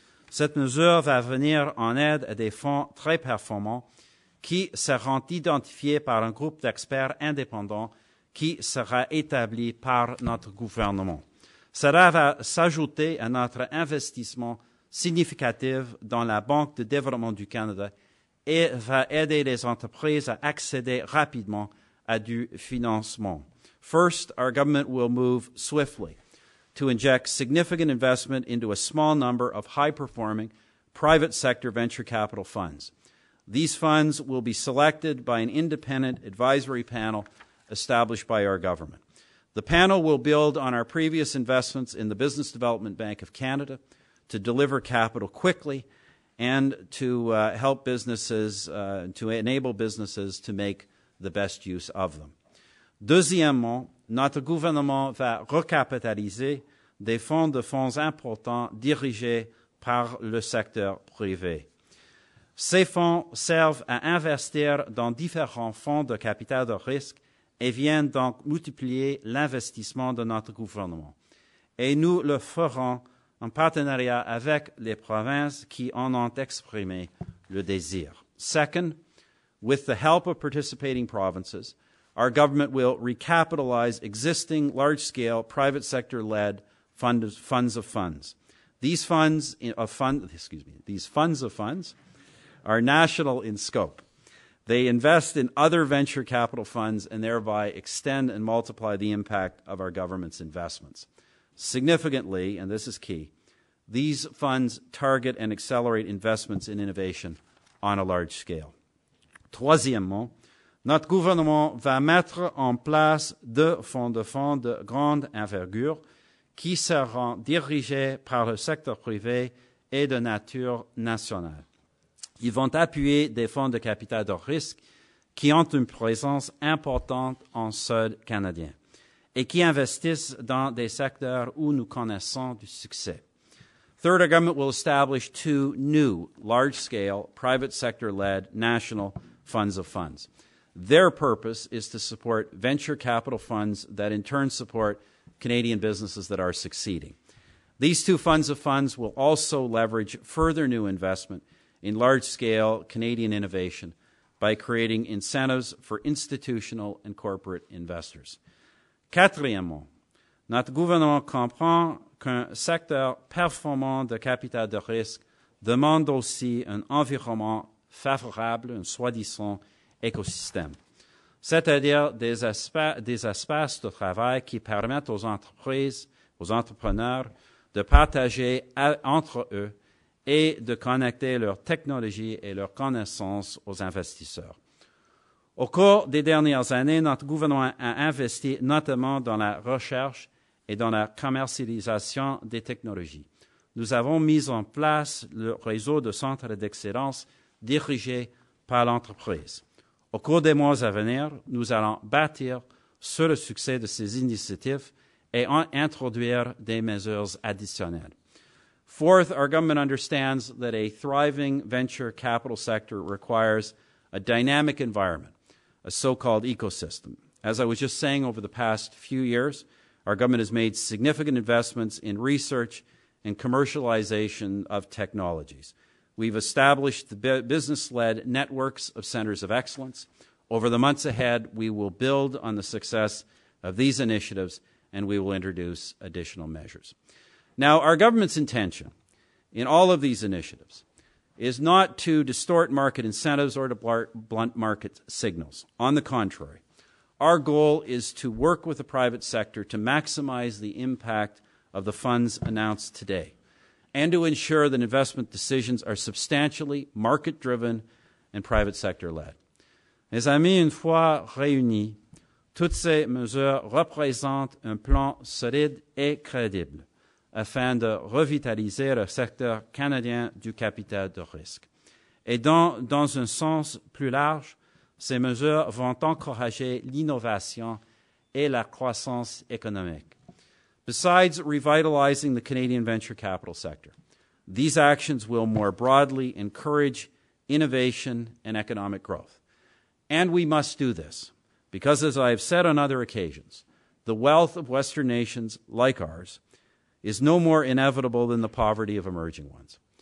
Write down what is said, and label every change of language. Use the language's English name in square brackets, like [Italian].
[French] Cette mesure va venir en aide à des fonds très performants qui seront identifiés par un groupe d'experts indépendants qui sera établi par notre gouvernement. Cela va s'ajouter à notre investissement significatif dans la Banque de développement du Canada et va aider les entreprises à accéder rapidement à du financement. [English] First, our government will move swiftly to inject significant investment into a small number of high-performing private sector venture capital funds. These funds will be selected by an independent advisory panel established by our government. The panel will build on our previous investments in the Business Development Bank of Canada to deliver capital quickly and to help businesses, to enable businesses to make the best use of them. [French] Deuxièmement, notre gouvernement va recapitaliser des fonds importants dirigés par le secteur privé. Ces fonds servent à investir dans différents fonds de capital de risque et viennent donc multiplier l'investissement de notre gouvernement. Et nous le ferons en partenariat avec les provinces qui en ont exprimé le désir. [English] Second, with the help of participating provinces, our government will recapitalize existing large-scale private sector-led funds of funds. These funds of funds are national in scope. They invest in other venture capital funds and thereby extend and multiply the impact of our government's investments. Significantly, and this is key, these funds target and accelerate investments in innovation on a large scale. [French] Troisièmement, notre gouvernement va mettre en place deux fonds de grande envergure qui seront dirigés par le secteur privé et de nature nationale. Ils vont appuyer des fonds de capital de risque qui ont une présence importante en sol canadien et qui investissent dans des secteurs où nous connaissons du succès. [English] Third, our government will establish two new large-scale private sector-led national funds of funds. Their purpose is to support venture capital funds that in turn support Canadian businesses that are succeeding. These two funds of funds will also leverage further new investment in large-scale Canadian innovation by creating incentives for institutional and corporate investors. [French] Quatrièmement, notre gouvernement comprend qu'un secteur performant de capital de risque demande aussi un environnement favorable, un soi-disant écosystème, c'est-à-dire des espaces de travail qui permettent aux entreprises, aux entrepreneurs de partager entre eux et de connecter leurs technologies et leurs connaissances aux investisseurs. Au cours des dernières années, notre gouvernement a investi notamment dans la recherche et dans la commercialisation des technologies. Nous avons mis en place le réseau de centres d'excellence dirigés par l'entreprise. Au cours des mois à venir, nous allons bâtir sur le succès de ces initiatives et introduire des mesures additionnelles. [English] Fourth, our government understands that a thriving venture capital sector requires a dynamic environment, a so-called ecosystem. As I was just saying, over the past few years, our government has made significant investments in research and commercialization of technologies. We've established the business-led networks of centers of excellence. Over the months ahead, we will build on the success of these initiatives, and we will introduce additional measures. Now, our government's intention in all of these initiatives is not to distort market incentives or to blunt market signals. On the contrary, our goal is to work with the private sector to maximize the impact of the funds announced today and to ensure that investment decisions are substantially market-driven and private sector-led. [French] Mes amis, une fois réunis, toutes ces mesures représentent un plan solide et crédible afin de revitaliser le secteur canadien du capital de risque. Et dans un sens plus large, ces mesures vont encourager l'innovation et la croissance économique. [English] Besides revitalizing the Canadian venture capital sector, these actions will more broadly encourage innovation and economic growth. And we must do this because, as I have said on other occasions, the wealth of Western nations like ours is no more inevitable than the poverty of emerging ones.